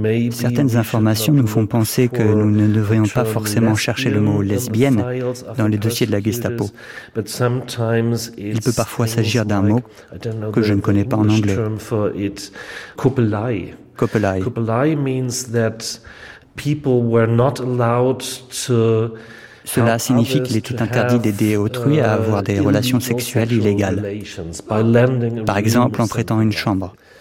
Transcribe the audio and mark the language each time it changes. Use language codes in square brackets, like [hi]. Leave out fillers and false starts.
[fr] Certaines informations nous font penser que nous ne devrions pas forcément chercher le mot « lesbienne » dans les dossiers de la Gestapo. Il peut parfois s'agir d'un mot que je ne connais pas en anglais. [de] « Kuppelei ». [en] « Kuppelei » means that people were not allowed to... [fr] Cela signifie qu'il était interdit d'aider autrui à avoir des relations sexuelles illégales, par exemple en prêtant une chambre.